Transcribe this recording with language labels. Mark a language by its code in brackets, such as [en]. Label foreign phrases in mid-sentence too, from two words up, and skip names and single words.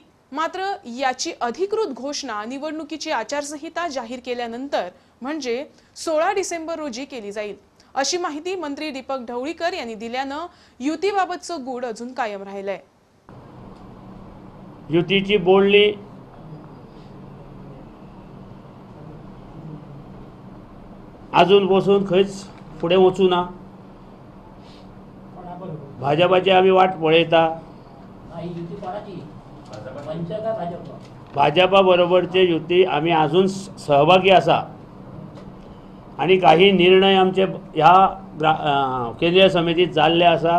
[mr] मात्र याची अधिकृत घोषणा निवडणुकीची आचारसंहिता जाहीर केल्यानंतर म्हणजे 16 डिसेंबर रोजी केली जाईल, अशी माहिती मंत्री दीपक ढवळीकर यांनी दिल्यानं युतीबाबतचं गूढ अजून कायम राहिलंय। [kok] युतीची बोलणी अजून बसून खंयच फुडें वचूं ना। भाजपाची आमी वाट पळयता, भाजपा बरोबरचे युती आमी अजून सहभागी आसा आणि काही निर्णय आमचे ह्या केंद्रीय समितीत जाल्ले आसा।